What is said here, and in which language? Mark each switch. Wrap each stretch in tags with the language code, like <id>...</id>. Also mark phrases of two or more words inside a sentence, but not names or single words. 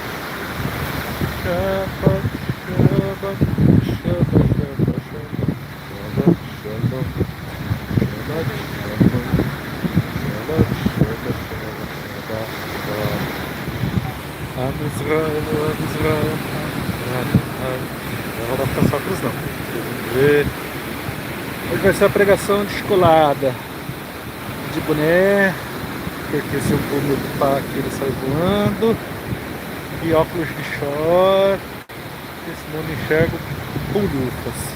<he>שבת, שבת, שבת, שבת, שלום. שבת, שלום. שבת, שלום. שבת, שבת, שבת, שבת. עם ישראל, עם ישראל, עם ישראל.</he> <pt>Não vai ficar só cruz não. Vamos ver. Hoje vai ser a pregação descolada de boné, porque se eu for me ocupar aqui ele sai voando, e óculos de short, porque senão eu não enxergo bolhufas.</pt>